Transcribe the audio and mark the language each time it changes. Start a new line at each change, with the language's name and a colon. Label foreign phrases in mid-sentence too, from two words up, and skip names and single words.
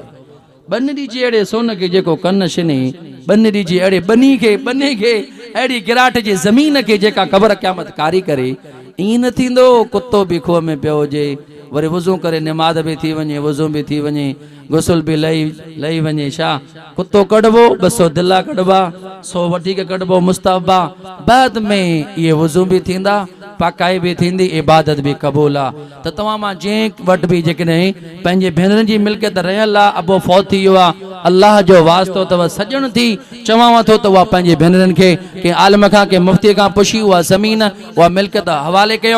Sindhi: बन ॾिजे अहिड़े सोन खे जेको कन शिने, बन ॾिजे अहिड़े बनी खे बने खे अहिड़ी गिराट जी ज़मीन खे जेका क़बर क़यामत कारी करे। ईअं न थींदो कुतो बि खूह में पियो हुजे, वरी वुज़ू करे निमाज़ भी थी वञे, वुज़ू भी थी वञे, गुसल भी लही वञे, छा कुतो कढबो 200 दिला कढबा, 100 वधीक कढबो मुस्तहबा, बाद में ये वुज़ू भी थींदा, पाकाई भी थींदी, इबादत भी क़बूल आ। त तव्हां मां जंहिं वटि बि जेकॾहिं पंहिंजे भेनरनि जी मिल्कियत रहियल आहे, अबो फौत थी वियो आहे, अल्लाह जो वास्तो अथव सॼण थी चवां थो त उहा पंहिंजे भेनरनि खे कंहिं आलिम खां कंहिं मुफ़्ती खां पुछी उहा ज़मीन उहा मिल्कियत हवाले कयो।